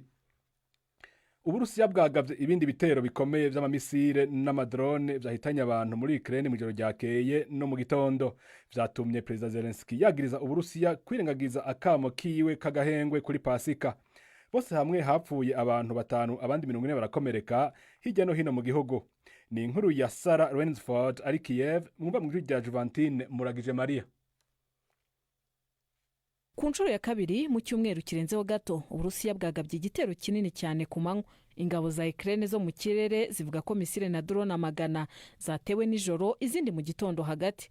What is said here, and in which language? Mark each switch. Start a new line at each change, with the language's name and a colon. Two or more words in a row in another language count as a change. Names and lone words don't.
Rundi: Uburusiya bwagavye ibindi bitero bikomeye vy'amamisire n'amadrone vyahitanye abantu muri Ukraine mu joro ryakeye no mu gitondo. Vyatumye President Zelensky yagiriza Uburusiya kwirengagiza akamo kiwe kagahengwe kuri Pasika. Bose hamwe hapfuye abantu 5, abandi 40 barakomereka hirya no hino mu gihugu.
Kinyarwanda: Ni inkuru ya Sarah Rainsford ari Kiev, mwumva mu rya Juventine Muragije Maria. Ku nshuro ya kabiri mu cyumweru kirenzeho gato, Uburusiya bwagabye igitero kinini cyane ku manywa. Ingabo za Ukraine zo mu kirere zivuga ko misile na drone amagana zatewe nijoro, izindi mu gitondo hagati.